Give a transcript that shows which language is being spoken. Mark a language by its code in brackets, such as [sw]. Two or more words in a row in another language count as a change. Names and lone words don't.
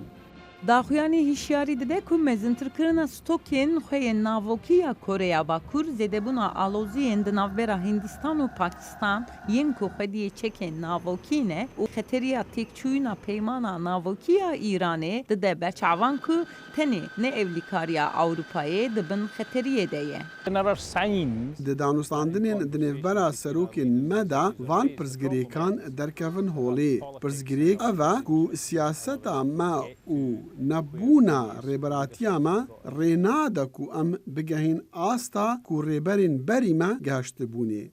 [ku] Daxuyanê hişyarî dide ku mezintirkirina stokên xwe yên navokî ya Koreya Bakur zêdebûna aloziyên di navbera Hindistan û Pakistan yên ku xwediyê çekên navokî ne û xeteriya têkçûyîna peymana navokî ya Îranê dide berçavan ku tenê neevlîkariya Ewropayê dibin xeteriyê de ye. [en] There are signs [ku] Di danûstandinên di nêvbera serokên me de van pirsgirêkan derkevin holê. Pirsgirêk ev e ku siyaseta me û nebûna rêberatiya me rê nade ku em bigehîn asta ku rêberên berî me gehiştibûnê.